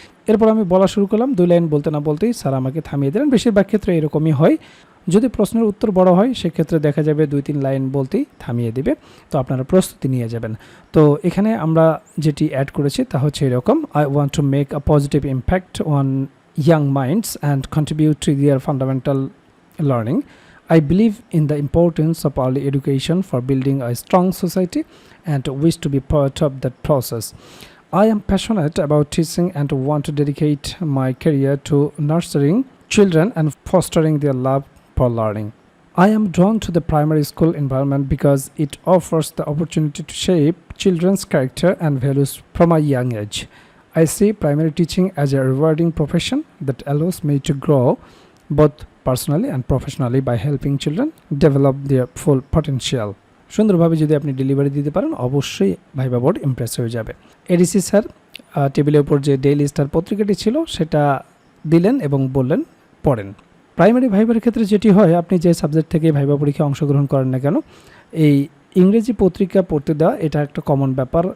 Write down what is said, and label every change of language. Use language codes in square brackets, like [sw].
[bn] এরপর আমি বলা শুরু করলাম, 2 লাইন বলতে না বলতেই স্যার আমাকে থামিয়ে দিলেন। বেশিরভাগ ক্ষেত্রে এরকমই হয়, যদি প্রশ্নের উত্তর বড় হয় সেক্ষেত্রে দেখা যাবে 2-3 লাইন বলতেই থামিয়ে দিবে। তো আপনারা প্রস্তুতি নিয়ে যাবেন। তো এখানে আমরা যেটি অ্যাড করেছি তা হচ্ছে এরকম, [en] I want to make a positive impact on young minds and contribute to their fundamental learning. I believe in the importance of early education for building a strong society and wish to be part of that process. I am passionate about teaching and want to dedicate my career to nurturing children and fostering their love for learning. I am drawn to the primary school environment because it offers the opportunity to shape children's character and values from a young age. I see primary teaching as a rewarding profession that allows me to grow both personally and professionally by helping children develop their full potential. [bn] সুন্দরভাবে যদি আপনি delivery দিতে পারেন অবশ্যই viva board Impress হয়ে যাবে। ADC sir টেবিলের উপর যে ডেইলি স্টার পত্রিকাটি ছিল সেটা দিলেন এবং বললেন পড়েন। প্রাইমারি ভাইবার ক্ষেত্রে যেটি হয়, আপনি যে সাবজেক্ট থেকে ভাইবা পরীক্ষায় অংশগ্রহণ করেন না কেন, এই ইংরেজি পত্রিকা পড়তে দেওয়া এটা একটা কমন ব্যাপার।